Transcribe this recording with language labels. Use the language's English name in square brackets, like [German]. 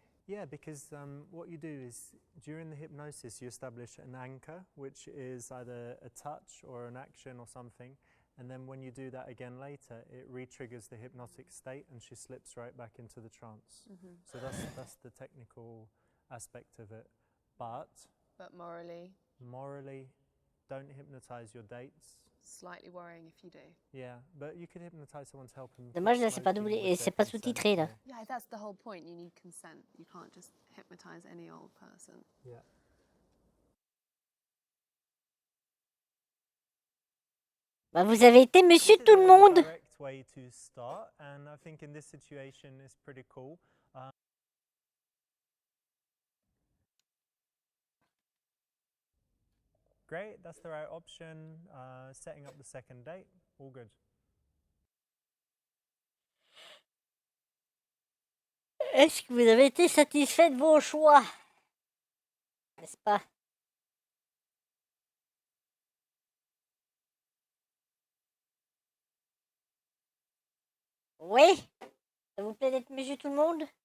[English] Yeah, because what you do is during the hypnosis you establish an anchor, which is either a touch or an action or something, and then when you do that again later, it re-triggers the hypnotic state and she slips right back into the trance. So that's the technical aspect of it. But morally, don't hypnotize your dates. Slightly worrying if you do. Yeah, but you could hypnotize someone to help them. [French] Dommage, là, c'est pas doublé et c'est pas sous-titré, là. [English] Yeah, that's the whole point. You need consent. You can't just hypnotize any old person. Yeah. [French] Bah, vous avez été monsieur tout le monde. [English] Direct way to start, and I think in this situation it's pretty cool. Great, that's the right option. Setting up the second date, all good. [French] Est-ce que vous avez été satisfait de vos choix? N'est-ce pas? Oui? Ça vous plaît d'être monsieur tout le monde?